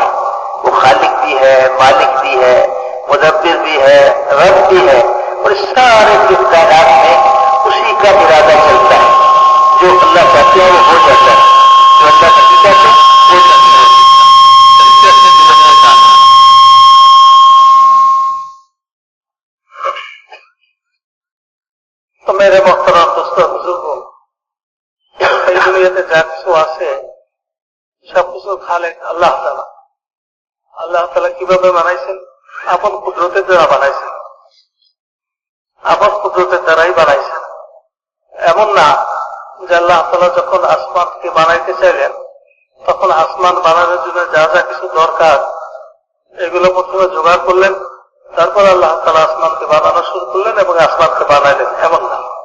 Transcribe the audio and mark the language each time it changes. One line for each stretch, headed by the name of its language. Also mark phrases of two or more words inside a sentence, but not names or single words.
Urdu: وہ خالق بھی ہے، مالک بھی ہے، مدبر بھی ہے، رب بھی ہے، اور اس سارے کائنات میں اسی کا ارادہ چلتا ہے۔ جو اللہ چاہتے ہیں وہ ہو جاتا ہے، جو اللہ نہیں چاہتے وہ نہیں ہوتا۔ تو میرے محترم دوستوں بزرگوں،
Bangla: এই দুনিয়াতে যা কিছু আছে সবকিছু খালেক আল্লাহ তাআলা। আল্লাহ তাআলা কিভাবে বানাইছেন? আপন কুদরতের দ্বারা বানাইছেন, আপন কুদরতের দ্বারাই বানাইছেন। এমন না যে আল্লাহ তাআলা যখন আসমানকে বানাইতে চাইলেন তখন আসমান বানানোর জন্য যা যা কিছু দরকার এগুলো প্রথমে জোগাড় করলেন, তারপর আল্লাহ তাআলা আসমানকে বানানো শুরু করলেন এবং আসমানকে বানাইলেন, এমন না।